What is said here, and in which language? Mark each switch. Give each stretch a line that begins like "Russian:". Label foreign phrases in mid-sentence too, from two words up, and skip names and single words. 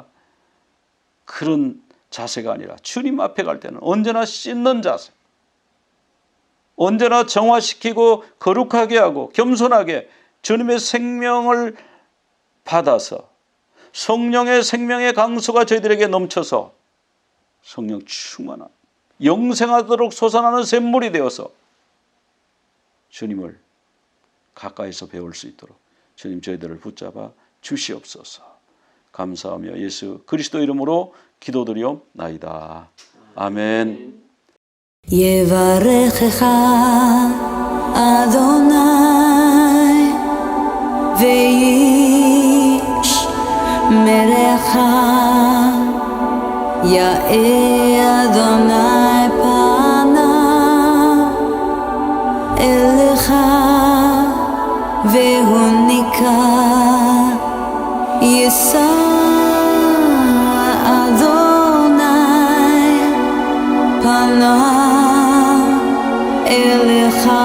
Korean: 그런 자세가 아니라 주님 앞에 갈 때는 언제나 씻는 자세, 언제나 정화시키고 거룩하게 하고 겸손하게 주님의 생명을 받아서 성령의 생명의 강수가 저희들에게 넘쳐서 성령 충만한 영생하도록 솟아나는 샘물이 되어서 주님을 가까이서 배울 수 있도록 주님 저희들을 붙잡아 주시옵소서. 감사하며 예수 그리스도 이름으로 기도드리옵나이다. 아멘.
Hebrew: יברכך אדוני וישמרך יאר אדוני פניו אליך והוניקה יישא אדוני פניו אליך